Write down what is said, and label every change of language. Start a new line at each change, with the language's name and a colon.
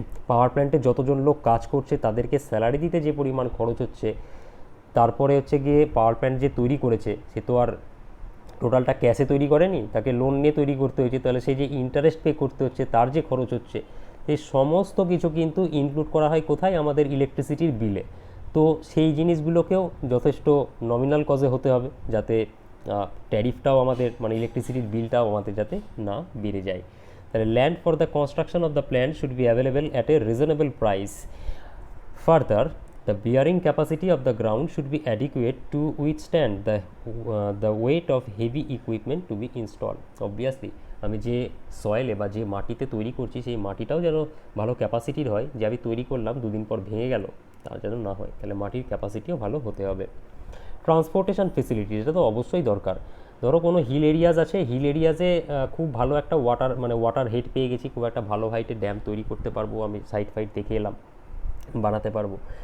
Bangla: পাওয়ার প্ল্যান্টে যতজন লোক কাজ করছে তাদেরকে স্যালারি দিতে যে পরিমাণ খরচ হচ্ছে, তারপরে হচ্ছে গিয়ে পাওয়ার প্ল্যান্ট যে তৈরি করেছে সে তো আর টোটালটা ক্যাশে তৈরি করেনি, তাকে লোন নিয়ে তৈরি করতে হয়েছে, তাহলে সেই যে ইন্টারেস্ট পে করতে হচ্ছে, তার যে খরচ হচ্ছে, এই সমস্ত কিছু কিন্তু ইনক্লুড করা হয় কোথায়, আমাদের ইলেকট্রিসিটির বিলে। তো সেই জিনিসগুলোকেও যথেষ্ট নমিনাল কজে হতে হবে, যাতে ট্যারিফটাও আমাদের মানে ইলেকট্রিসিটির বিলটাও আমাদের যাতে না বেড়ে যায়। তাহলে
English: Land for the construction of the plant should be available at a reasonable price. Further The bearing capacity of the ground should be adequate to withstand the weight of heavy equipment to be installed.
Bangla: Obviously আমি যে সয়েলে বা যে মাটিতে তৈরি করছি সেই মাটিটাও যেন ভালো ক্যাপাসিটির হয়, যে আমি তৈরি করলাম দুদিন পর ভেঙে গেল তা যেন না হয়, তাহলে মাটির ক্যাপাসিটিও ভালো হতে হবে। ট্রান্সপোর্টেশন ফেসিলিটি, এটা তো অবশ্যই দরকার। ধরো কোনো হিল এরিয়াজ আছে, হিল এরিয়াজে খুব ভালো একটা ওয়াটার হেড পেয়ে গেছি, খুব একটা ভালো হাইটের ড্যাম তৈরি করতে পারবো, আমি সাইড ফাইড দেখে এলাম, বানাতে পারবো।